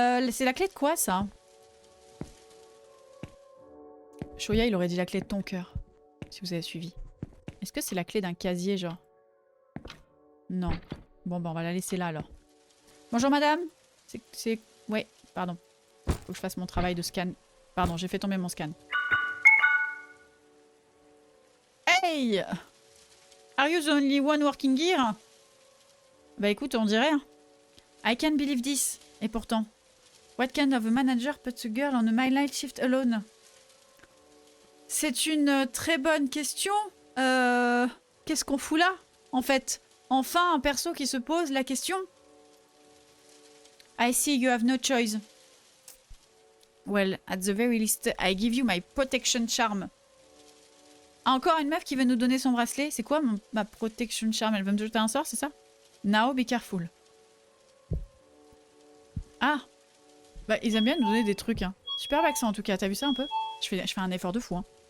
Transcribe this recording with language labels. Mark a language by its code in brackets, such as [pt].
[fr] C'est la clé de quoi ça? Shoya il aurait dit la clé de ton cœur. Si vous avez suivi. Est-ce que c'est la clé d'un casier, genre? Non. Bon, bah on va la laisser là, alors. Bonjour, madame. C'est... Ouais, pardon. Faut que je fasse mon travail de scan. Pardon, j'ai fait tomber mon scan. Hey! [en] Are you the only one working here? [fr] Bah écoute, on dirait. [en] I can't believe this. [fr] Et pourtant. [en] What kind of a manager puts a girl on a midnight shift alone? [fr] C'est une très bonne question. Qu'est-ce qu'on fout là, en fait? Enfin, un perso qui se pose la question. [en] I see you have no choice. Well, at the very least, I give you my protection charm. [fr] Encore une meuf qui veut nous donner son bracelet. C'est quoi ma protection charm? Elle veut me jeter un sort, c'est ça? [en] Now, be careful. [fr] Ah! Bah, ils aiment bien nous donner des trucs, hein. Super vaccin en tout cas, t'as vu ça un peu? Je fais un effort de fou, hein.